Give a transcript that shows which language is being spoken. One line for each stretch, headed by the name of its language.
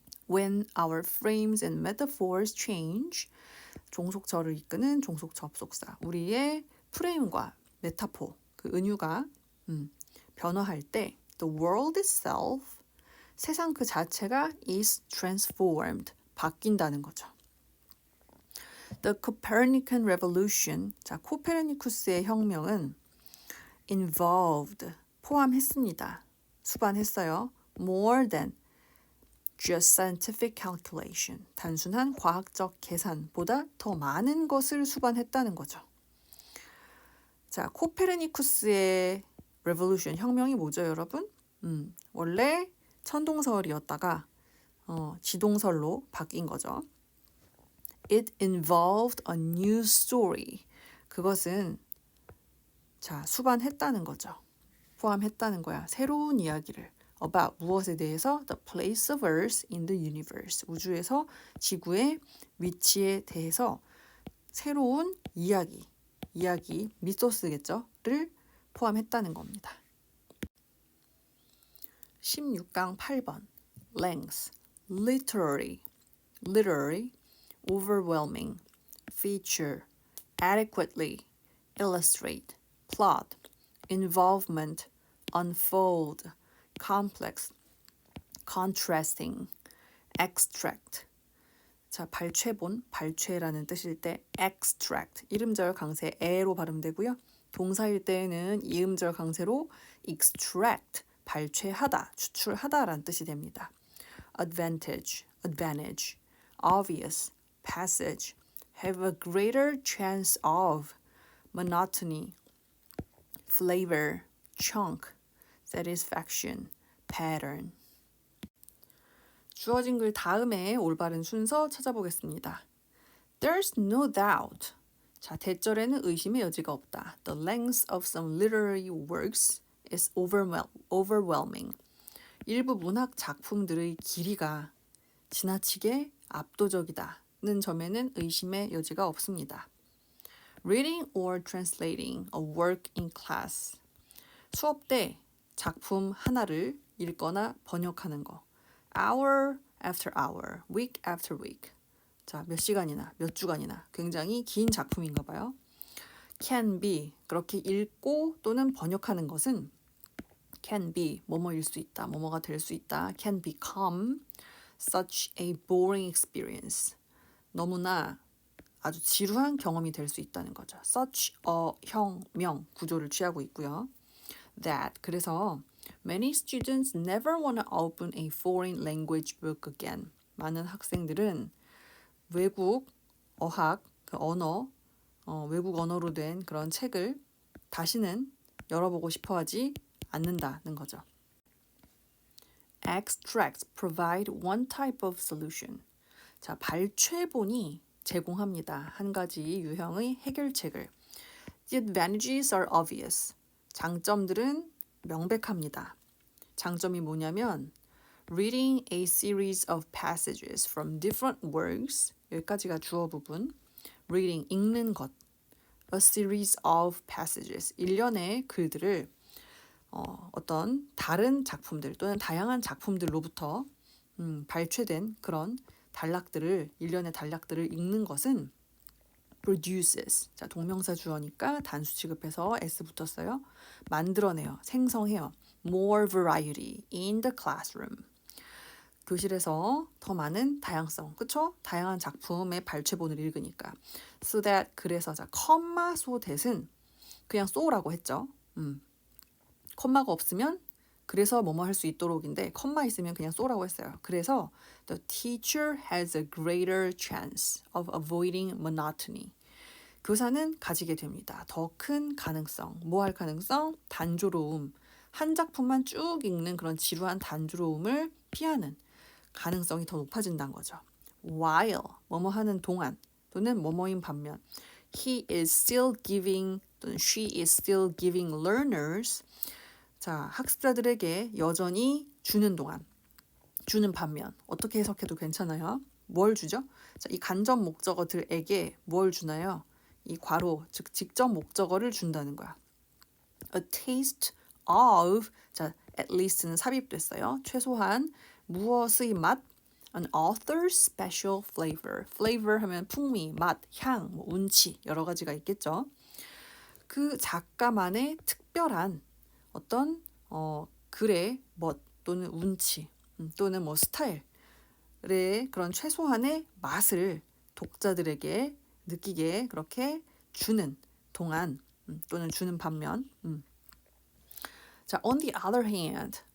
English: When our frames and metaphors change,
Korean: 종속절을 이끄는 종속 접속사.
English: 우리의 프레임과 메타포, 그 은유가 변화할 때 the world itself, 세상 그 자체가 is transformed, 바뀐다는 거죠. The Copernican Revolution,
Korean: 자, 코페르니쿠스의 혁명은
English: involved,
Korean: 포함했습니다. 수반했어요.
English: More than just scientific calculation.
Korean: 단순한 과학적 계산보다 더 많은 것을 수반했다는 거죠. 자, 코페르니쿠스의 revolution, 혁명이 뭐죠, 여러분? 원래 천동설이었다가 지동설로 바뀐 거죠.
English: It involved a new story.
Korean: 그것은 자, 수반했다는 거죠. 포함했다는 거야. 새로운 이야기를.
English: About
Korean: 무엇에 대해서?
English: The place of Earth in the universe.
Korean: 우주에서 지구의 위치에 대해서 새로운 이야기, 미소스겠죠?를 포함했다는 겁니다. 16강 8번.
English: Length, literary, overwhelming, feature, adequately, illustrate, plot, involvement, unfold, complex, contrasting, extract.
Korean: 자, 발췌본, 발췌라는 뜻일 때 extract, 이음절 강세 에로 발음되고요. 동사일 때에는 이음절 강세로 extract, 발췌하다, 추출하다라는 뜻이 됩니다.
English: advantage, obvious, passage, have a greater chance of, monotony, flavor, chunk, satisfaction, pattern.
Korean: 주어진 글 다음에 올바른 순서 찾아보겠습니다.
English: There's no doubt.
Korean: 자, 대절에는 의심의 여지가 없다.
English: The length of some literary works is overwhelming.
Korean: 일부 문학 작품들의 길이가 지나치게 압도적이다는 점에는 의심의 여지가 없습니다.
English: Reading or translating a work in class.
Korean: 수업 때 작품 하나를 읽거나 번역하는 거.
English: Hour after hour, week after week.
Korean: 자, 몇 시간이나 몇 주간이나 굉장히 긴 작품인가 봐요.
English: Can be,
Korean: 그렇게 읽고 또는 번역하는 것은
English: can be,
Korean: 뭐뭐일 수 있다, 뭐뭐가 될 수 있다.
English: Can become such a boring experience.
Korean: 너무나 아주 지루한 경험이 될 수 있다는 거죠. Such a 형,명 구조를 취하고 있고요.
English: That,
Korean: 그래서
English: many students never want to open a foreign language book again.
Korean: 많은 학생들은 외국 어학, 그 언어, 외국 언어로 된 그런 책을 다시는 열어보고 싶어하지 않는다는 거죠.
English: Extracts provide one type of solution.
Korean: 자, 발췌본이 제공합니다. 한 가지 유형의 해결책을.
English: The advantages are obvious.
Korean: 장점들은 명백합니다. 장점이 뭐냐면
English: reading a series of passages from different works.
Korean: 여기까지가 주어 부분. reading, 읽는 것.
English: a series of passages.
Korean: 일련의 글들을 어떤 다른 작품들 또는 다양한 작품들로부터 발췌된 그런 단락들을, 일련의 단락들을 읽는 것은
English: produces.
Korean: 자, 동명사 주어니까 단수 취급해서 s 붙었어요. 만들어내요. 생성해요.
English: more variety in the classroom.
Korean: 교실에서 더 많은 다양성. 그쵸? 다양한 작품의 발췌본을 읽으니까. so that, 그래서 자, 컴마 so that은 그냥 so라고 했죠. 컴마가 없으면 그래서 뭐뭐 할 수 있도록인데 컴마 있으면 그냥 so라고 했어요. 그래서
English: the teacher has a greater chance of avoiding monotony.
Korean: 교사는 가지게 됩니다. 더 큰 가능성. 뭐 할 가능성? 단조로움. 한 작품만 쭉 읽는 그런 지루한 단조로움을 피하는 가능성이 더 높아진다는 거죠.
English: While,
Korean: 뭐뭐 하는 동안 또는 뭐뭐인 반면
English: he is still giving
Korean: 또는
English: she is still giving learners.
Korean: 자, 학습자들에게 여전히 주는 동안, 주는 반면 어떻게 해석해도 괜찮아요. 뭘 주죠? 자, 이 간접 목적어들에게 뭘 주나요? 이 괄호, 즉 직접 목적어를 준다는 거야.
English: A taste of,
Korean: 자,
English: at least
Korean: 는 삽입됐어요. 최소한 무엇의 맛?
English: An author's special flavor.
Korean: flavor 하면 풍미, 맛, 향, 뭐 운치 여러 가지가 있겠죠. 그 작가만의 특별한 어떤 글의 멋 또는 운치 또는 뭐 스타일의 그런 최소한의 맛을 독자들에게 느끼게 그렇게 주는 동안 또는 주는 반면 자,
English: on the other hand,